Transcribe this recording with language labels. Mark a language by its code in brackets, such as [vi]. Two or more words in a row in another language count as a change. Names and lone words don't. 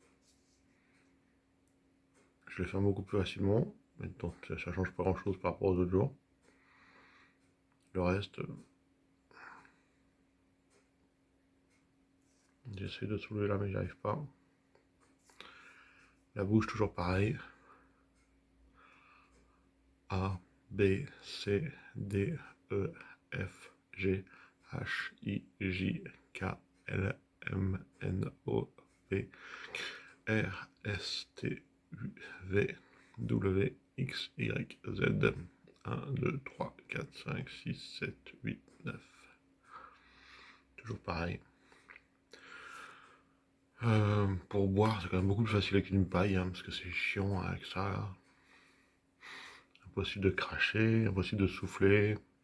[fr] Je le ferme beaucoup plus facilement, mais donc ça change pas grand chose par rapport aux autres jours. Le reste, j'essaie de soulever là mais j'y arrive pas. La bouche toujours pareil. A, B, C, D, E, F, G, H, I, J, K, L, M, N, O, P, R, S, T, U, V, W, X, Y, Z. 1, 2, 3, 4, 5, 6, 7, 8, 9. Toujours pareil. Pour boire, c'est quand même beaucoup plus facile avec une paille, hein, parce que c'est chiant avec ça. Là. Impossible de cracher, impossible de souffler.